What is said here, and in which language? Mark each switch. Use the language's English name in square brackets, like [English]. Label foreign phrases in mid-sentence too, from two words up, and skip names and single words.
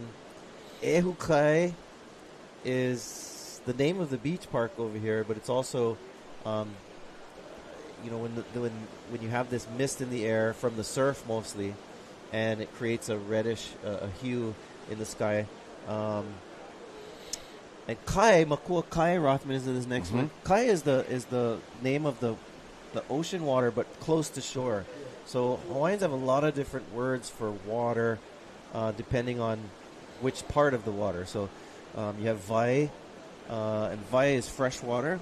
[English] Ehukai is the name of the beach park over here, but it's also, when you have this mist in the air from the surf mostly, and it creates a reddish a hue in the sky. And kai, makua kai, Rothman is in this next one. Kai is the name of the ocean water, but close to shore. So Hawaiians have a lot of different words for water. depending on which part of the water. So you have vai, and vai is fresh water.